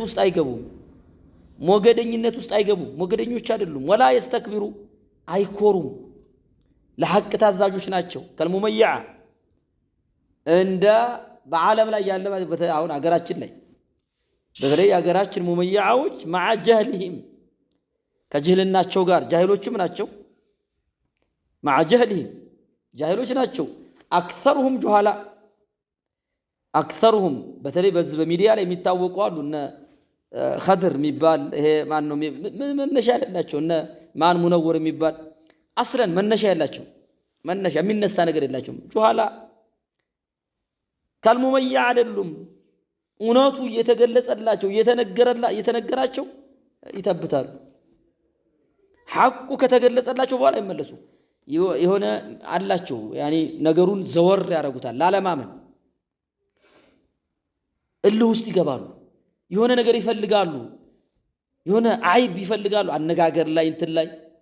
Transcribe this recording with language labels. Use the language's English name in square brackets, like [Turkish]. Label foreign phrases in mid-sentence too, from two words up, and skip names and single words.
[Amharic] ውስጥ አይገቡም፣ ሞገደኝነት ውስጥ አይገቡም። ሞገደኞች አይደሉም። ወላ يستكبሩ አይኮሩም፣ ለሐቅ ታዛዦች ናቸው። ከልሙመይዓ እንደ በዓለም ላይ ያለ አሁን አገራችን ላይ በተለይ አገራችን ሙመይዓዎች [Arabic] مع جهلهم [Amharic] ከጅህልናቸው ጋር ጃሂሎችም ናቸው። [Arabic] مع جهلهم [Amharic] ጃሂሎች ናቸው። [Arabic] أكثرهم جهلاء أكثرهم [Amharic] በተለይ በዚህ በሚዲያ ላይ የሚታወቁ አሉ። እነ ኸድር የሚባል ይሄ ማን ነው መነሻ ያላቸው እነ ማን ሙነወር የሚባል አስለን መነሻ ያላቸው መነሻ የሚነሳ ነገር የላቸውም። ጁሃላ ካልሙመያ አይደሉም። እውነቱ እየተገለጸላቸው እየተነገራቸው ይተብታሉ። ሐቁ ከተገለጸላቸው በኋላ ይመለሱ የሆነ አላቸው ያኒ ነገሩን ዘወር ያደርጉታል። ላለማመን እልህ ውስጥ ይገባሉ። የሆነ ነገር ይፈልጋሉ፣ የሆነ አይብ ይፈልጋሉ አነጋገር ላይ እንትን ላይ